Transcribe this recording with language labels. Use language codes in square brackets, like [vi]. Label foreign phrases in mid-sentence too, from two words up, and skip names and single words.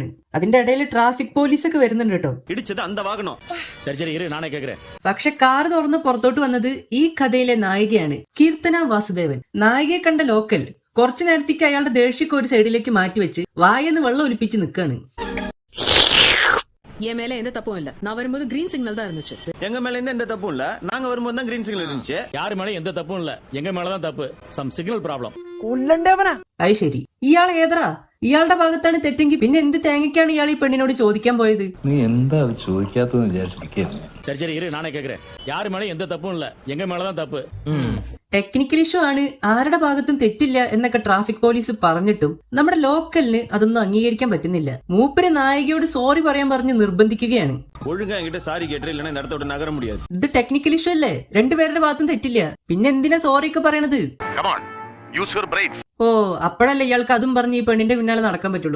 [ml] അതിന്റെ ഇടയിൽ ട്രാഫിക് പോലീസ് ഒക്കെ വരുന്നുണ്ട് കേട്ടോ. പക്ഷെ കാർ തുറന്ന് പുറത്തോട്ട് വന്നത് ഈ കഥയിലെ നായികയാണ്, കീർത്തന വാസുദേവൻ. നായികയെ കണ്ട ലോക്കൽ കുറച്ചു നേരത്തേക്ക് അയാളുടെ ദേഷ്യമൊക്കെ ഒരു സൈഡിലേക്ക് മാറ്റിവെച്ച് വായെന്ന് വെള്ളം ഒലിപ്പിച്ച് നിൽക്കാണ്. [ta] என் மேல எந்த தப்பும் இல்ல. நான் வரும்போது [en] green signal [ta] தான் இருந்துச்சு. எங்க மேல எந்த தப்பும் இல்ல. நாங்க வரும்போது தான் [en] green signal [ta] இருந்துச்சு. யாரு மேல எந்த தப்பும் இல்ல. எங்க மேல தான் தப்பு. [en] some signal problem. [ml] കൊല്ലണ്ടവനാ. അത് ശരി, ഇയാൾ ഏതറാ? ഇയാളുടെ ഭാഗത്താണ് തെറ്റെങ്കിൽ പിന്നെ എന്ത് തേങ്ങയ്ക്കാണ് ഇയാൾ ഈ പെണ്ണിനോട് ചോദിക്കാൻ പോയത്? നീ എന്താ ചോദിക്കാത്തതെന്ന് വിചാരിച്ചിരിക്കുകയാണ്. [ta] சரி சரி இரு, நானே கேக்குறேன். யாரு மேல எந்த தப்பும் இல்ல. எங்க மேல தான் தப்பு. [en] technical issue [ml] ആണ്, ആരുടെ ഭാഗത്തും തെറ്റില്ല എന്നൊക്കെ ട്രാഫിക് പോലീസ് പറഞ്ഞിട്ടും നമ്മുടെ ലോക്കലിന് അതൊന്നും അംഗീകരിക്കാൻ പറ്റുന്നില്ല. മൂപ്പര് നായികയോട് സോറി പറയാൻ പറഞ്ഞ് നിർബന്ധിക്കുകയാണ്. ഇത് [en] technical issue [ml] അല്ലേ? രണ്ടുപേരുടെ ഭാഗത്തും തെറ്റില്ല, പിന്നെ എന്തിനാ സോറി ഒക്കെ പറയണത്? ഓ, അപ്പോഴല്ലേ ഇയാൾക്ക് അതും പറഞ്ഞ് ഈ പെണ്ണിന്റെ പിന്നാലെ നടക്കാൻ പറ്റുള്ളൂ.